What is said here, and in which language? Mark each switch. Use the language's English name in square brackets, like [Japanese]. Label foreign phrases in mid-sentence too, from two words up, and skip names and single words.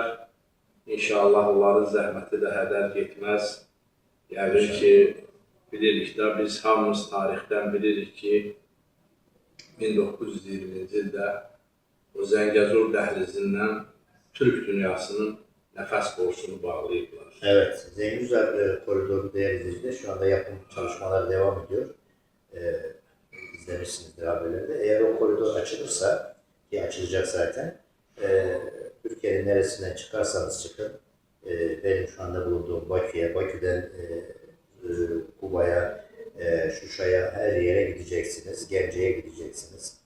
[Azerbaijani] İnşallah onların zəhməti də hədər getməz. Yəqin ki, bilirik də, biz hamımız tarixdən bilirik ki, 1920-ci ildə o Zəngəzur dəhlizindən Türk dünyasının nəfəs borusunu bağlayıblar. [Turkish] Evet, Zengüzel koridoru değerli izleyiciler, şu anda yapım çalışmaları devam ediyor. İzlemişsinizdir haberlerde. Eğer o koridor açılırsa, ki açılacak zaten, Türkiye'nin neresinden çıkarsanız çıkın, benim şu anda bulunduğum Bakü'ye, Bakü'den Kuba'ya, Şuşa'ya, her yere gideceksiniz, Gemce'ye gideceksiniz.